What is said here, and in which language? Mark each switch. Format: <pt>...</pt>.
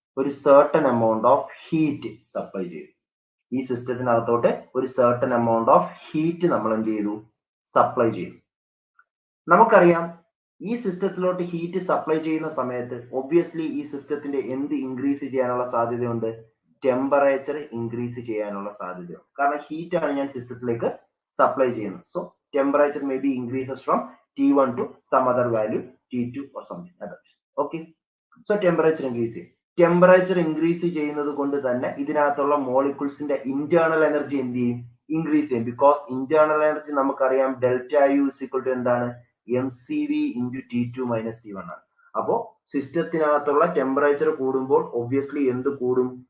<ml>ഒരു certain amount of heat supply ചെയ്തു. ഈ സിസ്റ്റത്തിനകത്തോട്ട് ഒരു സർട്ടൺ എമൗണ്ട് ഓഫ് ഹീറ്റ് നമ്മൾ എന്ത് ചെയ്തു? സപ്ലൈ ചെയ്തു. നമുക്കറിയാം ഈ സിസ്റ്റത്തിലോട്ട് ഹീറ്റ് സപ്ലൈ ചെയ്യുന്ന സമയത്ത് ഒബ്വിയസ്ലി ഈ സിസ്റ്റത്തിന്റെ എന്ത് ഇൻക്രീസ് ചെയ്യാനുള്ള സാധ്യതയുണ്ട്? ടെമ്പറേച്ചർ ഇൻക്രീസ് ചെയ്യാനുള്ള സാധ്യതയുണ്ട്. കാരണം ഹീറ്റ് ആണ് ഞാൻ സിസ്റ്റത്തിലേക്ക് സപ്ലൈ ചെയ്യുന്നത്.</ml> <en>So temperature may be increases from T1 to some other value T2 or something other. Okay, so temperature increase</en> <ml>ചെയ്യും. ടെമ്പറേച്ചർ ഇൻക്രീസ് ചെയ്യുന്നത് കൊണ്ട് തന്നെ ഇതിനകത്തുള്ള മോളിക്യൂൾസിന്റെ ഇന്റേണൽ എനർജി എന്ത് ചെയ്യും? ഇൻക്രീസ് ചെയ്യും.</ml> <en>because internal energy</en> <ml>നമുക്കറിയാം</ml> <en>delta U is equal to</en> <ml>എന്താണ്? mCV into T2 minus T1 ആണ്. അപ്പോ സിസ്റ്റത്തിനകത്തുള്ള ടെമ്പറേച്ചർ കൂടുമ്പോൾ ഒബ്വിയസ്ലി എന്ത് കൂടും?</ml>